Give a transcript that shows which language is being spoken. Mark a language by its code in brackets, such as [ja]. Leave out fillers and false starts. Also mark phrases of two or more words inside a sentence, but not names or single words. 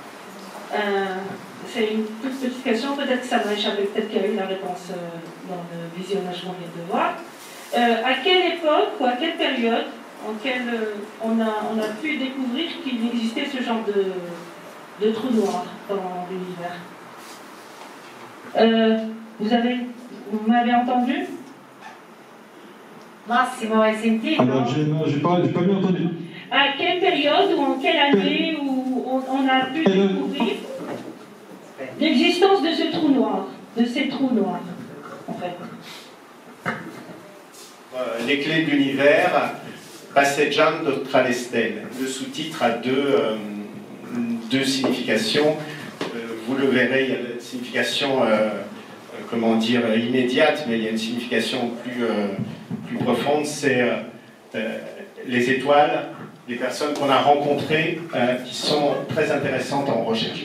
[fr] C'est une toute petite question, peut-être que ça m'a échappé, peut-être qu'il y a eu la réponse dans le visionnage qu'on vient de voir. À quelle époque ou à quelle période on a pu découvrir qu'il existait ce genre de trou noir dans l'univers? Vous m'avez entendu? [it] Massimo, hai sentito? [fr] Alors, j'ai pas bien entendu. À quelle période ou en quelle année où on a pu découvrir l'existence de ce trou noir, de ces trous noirs, en fait? Les clés de l'univers, [it] Passeggiando tra le stelle. [fr] Le sous-titre a deux significations. Vous le verrez, il y a une signification, comment dire, immédiate, mais il y a une signification plus profonde. C'est les étoiles, les personnes qu'on a rencontrées, qui sont très intéressantes en recherche.